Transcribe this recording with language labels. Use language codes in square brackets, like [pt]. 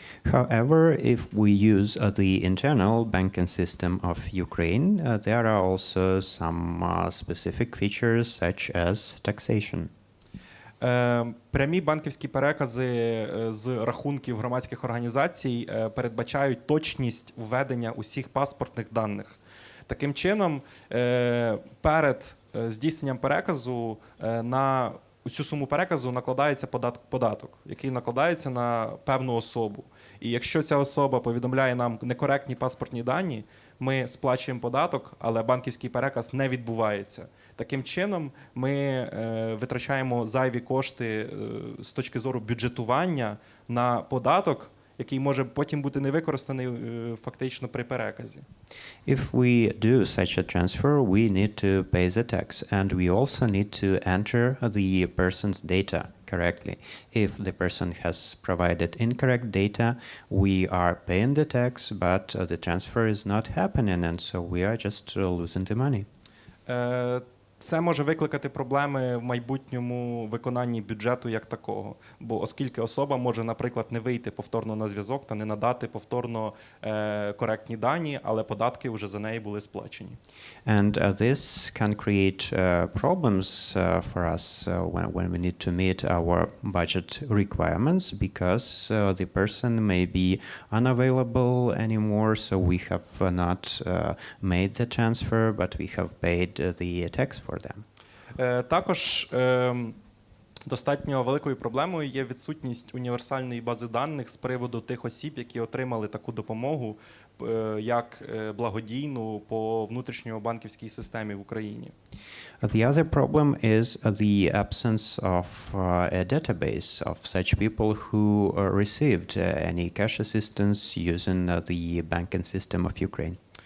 [en] However, if we use the internal banking system of Ukraine, there are also some specific features such as taxation. [uk] Прямі банківські перекази з рахунків громадських організацій передбачають точність введення усіх паспортних даних. Таким чином, перед здійсненням переказу на цю суму переказу накладається податок, який накладається на певну особу. І якщо ця особа повідомляє нам некоректні паспортні дані, ми сплачуємо податок, але банківський переказ не відбувається. Таким чином, ми витрачаємо зайві кошти з точки зору бюджетування на податок, який може потім бути не використаний фактично при переказі. [en] If we do such a transfer, we need to pay the tax, and we also need to enter the person's data correctly. If the person has provided incorrect data, we are paying the tax, but the transfer is not happening, and so we are just losing the money. [uk] Це може викликати проблеми в майбутньому виконанні бюджету як такого, бо оскільки особа може, наприклад, не вийти повторно на зв'язок та не надати повторно коректні дані, але податки вже за неї були сплачені. [en] And this can create problems for us when we need to meet our budget requirements, because the person may be unavailable anymore, so we have not made the transfer, but we have paid the tax for them. [uk] Також достатньо великою проблемою є відсутність універсальної бази даних з приводу тих осіб, які отримали таку допомогу як благодійну по внутрішньобанківській системі в Україні. [en] The other problem is the absence of a database of such people who received any cash assistance using the banking system of Ukraine.